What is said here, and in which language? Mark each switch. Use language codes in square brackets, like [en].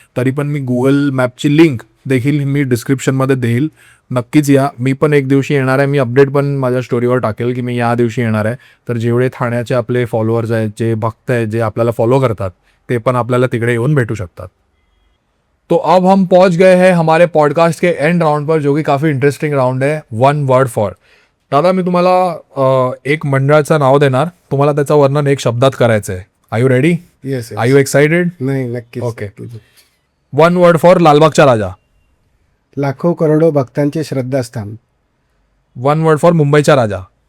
[mr] तरी पण मी Google मॅपची link देखील मी डिस्क्रिप्शनमध्ये देईल. नक्कीच या. मी पण एक दिवशी येणार आहे. मी अपडेट पण माझ्या स्टोरीवर टाकेल की मी या दिवशी येणार आहे. तर जेवढे ठाण्याचे आपले फॉलोअर्स आहेत, जे भक्त आहेत, जे आपल्याला फॉलो करतात, ते पण आपल्याला तिकडे येऊन भेटू शकतात. [hi] तो अब हम पहुंच गए हैं हमारे पॉडकास्ट के एंड राउंड पर, जो कि काफ़ी इंटरेस्टिंग राउंड है, [en] One word for. [mr] दादा, मी तुम्हाला एक मंडळाचं नाव देणार. तुम्हाला त्याचं वर्णन एक शब्दात करायचं आहे. [en] Are you ready? Yes. Are you excited? [mr] नाही, नक्कीच. [en] Okay. One word for लालबागचा राजा. [mr] लाखो करोडो भक्तांचे श्रद्धास्थान. [en] One word for मुंबईचा राजा.